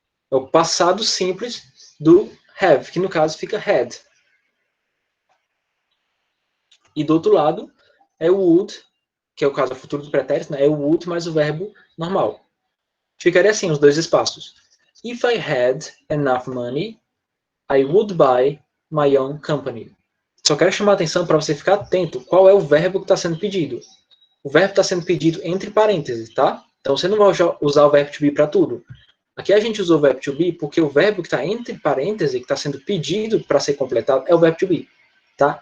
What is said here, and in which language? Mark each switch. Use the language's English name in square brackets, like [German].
[Portuguese] É o passado simples do have, que no caso fica had. E do outro lado é o would, que é o caso do futuro do pretérito, né? É o would mais o verbo normal. Ficaria assim, os dois espaços. [English] If I had enough money, I would buy my own company. [Portuguese] Só quero chamar a atenção para você ficar atento qual é o verbo que está sendo pedido. O verbo está sendo pedido entre parênteses, tá? Então você não vai usar o verbo to be para tudo. Aqui a gente usou o verbo to be porque o verbo que está entre parênteses, que está sendo pedido para ser completado, é o verbo to be. Tá?